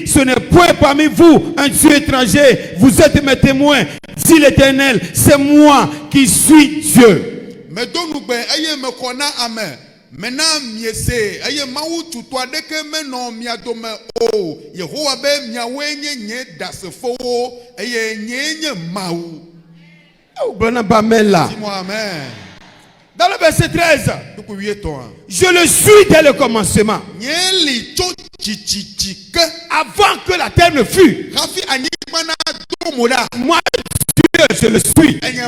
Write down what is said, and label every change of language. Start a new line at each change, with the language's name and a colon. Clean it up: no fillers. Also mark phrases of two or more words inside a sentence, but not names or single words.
French: Ce n'est point parmi vous un Dieu étranger. Vous êtes mes témoins, dit l'Éternel. C'est moi qui suis Dieu. Maintenant,
Ewe: miese, aye mawu tutu adeke meno miadome o. Yehowa be miawenye nye dasefo, aye nye mawu.
French: Dis-moi amen. Dans le verset 13, je le suis dès le commencement. Avant que la terre ne fût. Moi, Dieu, je le suis.